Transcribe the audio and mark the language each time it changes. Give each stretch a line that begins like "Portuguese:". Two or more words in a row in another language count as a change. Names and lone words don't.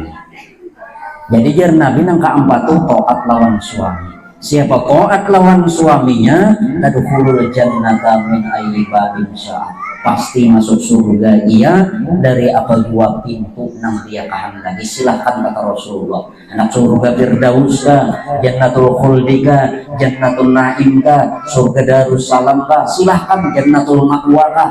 Banjar: Jadi jar Nabi nang keempat tuh taat lawan suami. Siapa taat lawan suaminya,
Arabic: tadkhulul jannata min ayyi babin syaa.
Banjar: Pasti masuk surga ia dari apa dua pintu nang dia kehendaki. Silahkan kata Rasulullah. Anak surga Firdaus kah, Jannatul Khuldi kah, Jannatul Naim kah, surga Darussalam kah, silahkan Jannatul Ma'wa kah.